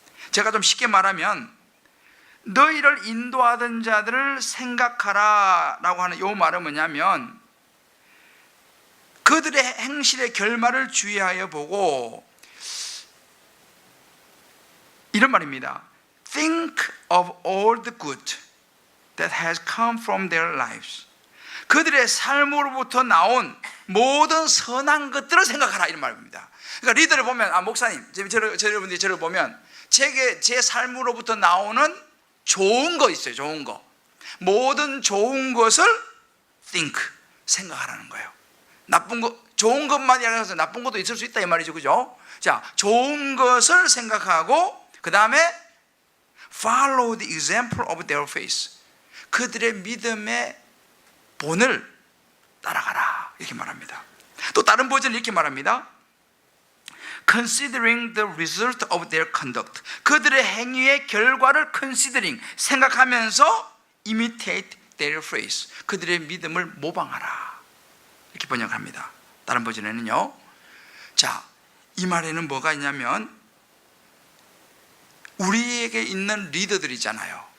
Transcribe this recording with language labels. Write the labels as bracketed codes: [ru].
[ko] 제가 좀 쉽게 말하면 너희를 인도하던 자들을 생각하라 라고 하는 이 말은 뭐냐면 그들의 행실의 결말을 주의하여 보고, 이런 말입니다. [en] Think of all the good that has come from their lives. [ko] 그들의 삶으로부터 나온 모든 선한 것들을 생각하라, 이런 말입니다. 그러니까 리더를 보면, 목사님, 여러분들이 저를 보면 제 삶으로부터 나오는 좋은 거 있어요. 좋은 거, 모든 좋은 것을 [en] think, [ko] 생각하라는 거예요. 나쁜 거, 좋은 것만이 아니라 나쁜 것도 있을 수 있다, 이 말이죠. 그죠? 자, 좋은 것을 생각하고 그 다음에 [en] follow the example of their faith. [ko] 그들의 믿음의 본을 따라가라, 이렇게 말합니다. 또 다른 버전은 이렇게 말합니다. [en] Considering the result of their conduct. [ko] 그들의 행위의 결과를 [en] considering, [ko] 생각하면서 [en] imitate their faith. [ko] 그들의 믿음을 모방하라, 이렇게 번역합니다. 다른 버전에는요. 자, 이 말에는 뭐가 있냐면 우리에게 있는 리더들이 있잖아요.